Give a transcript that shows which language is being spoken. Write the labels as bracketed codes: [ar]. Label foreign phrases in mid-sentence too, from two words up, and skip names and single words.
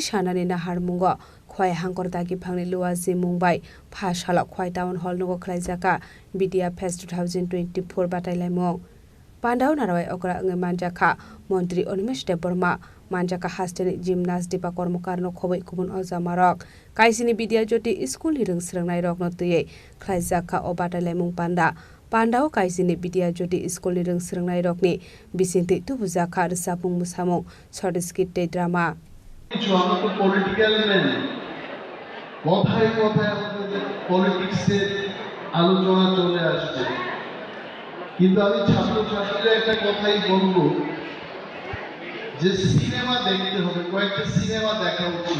[trp] सानानि नाहारमुंगो खय हांगरदागि फांनि लुवाजि मुंबाइ फासालाव खय टाउन हल नग खलायजाका बिटिया फेस्ट 2024 बादायलायमुं पान्डाव नारवाय अकरा अंगै मानजाखा मन्त्री अनिमेश देबबर्मा मानजाका हास्टेनि जिमनास्ट दिपा कर्मकारनो खबै गुबुन अजामारक काइसिनि बिदिया ज्योति स्कुलनि रोंसोरोंनाय रगनतयै खलायजाखा अबादायलायमुं पान्डाव काइसिनि बिदिया ज्योति स्कुलनि रोंसोरोंनाय रगनि बिसिंति तुबुजाखा रोजाबुं मोसामुं सर्टिस्किट डे ड्रामा [en] political man [bn] কথায় কথায় আমাদের পলিটিক্সের আলোচনা চলে আসছে, কিন্তু আমি ছাত্রছাত্রীরা একটা কথাই বলবো যে সিনেমা দেখতে হবে, কয়েকটা সিনেমা দেখা উচিত।